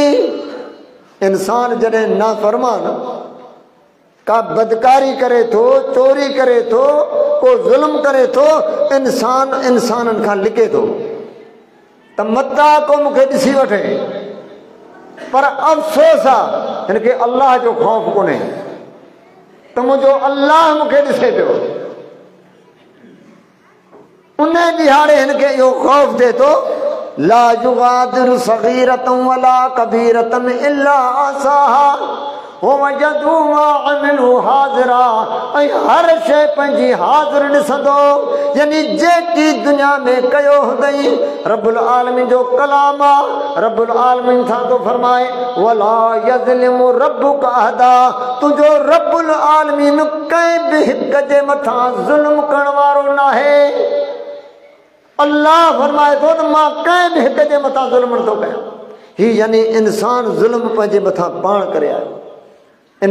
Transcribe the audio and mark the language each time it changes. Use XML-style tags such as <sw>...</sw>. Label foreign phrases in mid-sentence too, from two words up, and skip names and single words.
<sd>इंसान जॾहिं नाफ़रमान का बदकारी करे थो, चोरी करे थो, को ज़ुल्म करे थो, इंसान इंसाननि खां लिके थो त मता को मूंखे ॾिसी वठे। पर अफ़सोस आहे हिनखे अल्लाह जो ख़ौफ़ कोन्हे त मुंहिंजो अल्लाह मूंखे ॾिसे पियो। उन ॾिहाड़े हिनखे इहो ख़ौफ़ थिए थो,</sd> <ar>لا يغادر صغيرة ولا كبيرة إلا أحصاها ووجدوا ما عملوا حاضرا</ar> <sd>हर शइ पंहिंजी हाज़िर ॾिसंदो यानी जेकी दुनिया में कयो हुंदई रब्बुल आलमीन जो कलाम आहे रब्बुल आलमीन था तो फरमाए</sd> <ar>ولا يظلم ربك أحدا</ar> <sd>तुंहिंजो रब्बुल आलमीन कंहिं बि हिक जे मथां ज़ुल्म करण वारो नाहे अल्लाह फरमाए थो त मां कंहिं बि हिक जे मथां ज़ुल्म नथो कयां ही यानी इंसान ज़ुल्म पंहिंजे मथां पाण करे आयो इन</sd>